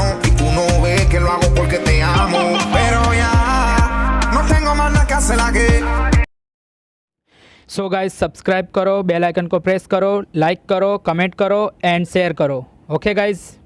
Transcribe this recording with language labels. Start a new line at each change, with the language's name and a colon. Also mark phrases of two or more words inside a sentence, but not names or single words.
Spanish: Y tú no ves que lo hago porque te amo. Pero ya no tengo más nada que hacer aquí.
English: so guys subscribe
Hindi: करो,
English: bell icon
Hindi: को प्रेस करो, लाइक करो, कमेंट करो
English: and share
Hindi: करो.
English: okay guys.